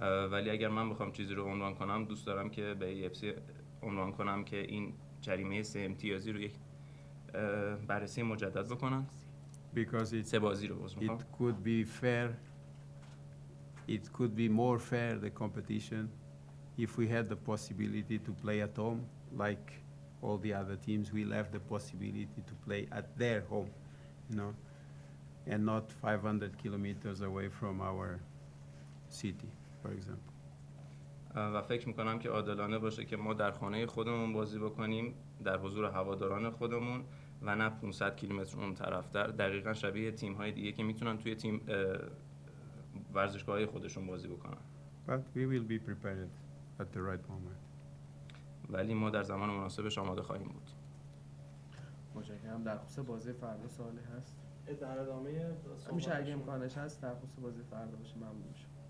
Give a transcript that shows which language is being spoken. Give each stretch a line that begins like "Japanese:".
Persian: ولی اگر من بخوام چیزی رو عنوان کنم، دوست دارم که به AFC عنوان کنم که این جریمه 3 امتیازی رو یک بررسی مجدد بکنن.
English: Because
Persian: 3 بازی رو
English: it could be fair. It could be more fair, the competition, if we had the possibility to play at home, like all the other teams will have the possibility to play at their home, you know, and not 500 kilometers away from our city, for example.
Persian: و فکر میکنم که عادلانه باشه که ما در خانه خودمون بازی بکنیم، در حضور هواداران خودمون و نه 500 کیلومتر اون طرفتر. دقیقاً شبیه تیم‌های دیگه که میتونن توی تیم ورزشگاه‌های خودشون بازی بکنن.
English: But we will be prepared at the right moment.
Persian: ولی ما در زمان مناسبش آماده خواهیم بود. متشکرم. در خصوص بازی فردا سوالی هست؟ در ادامه میشه اگه امکانش هست در خصوص بازی فردا باشه ممنون میشم.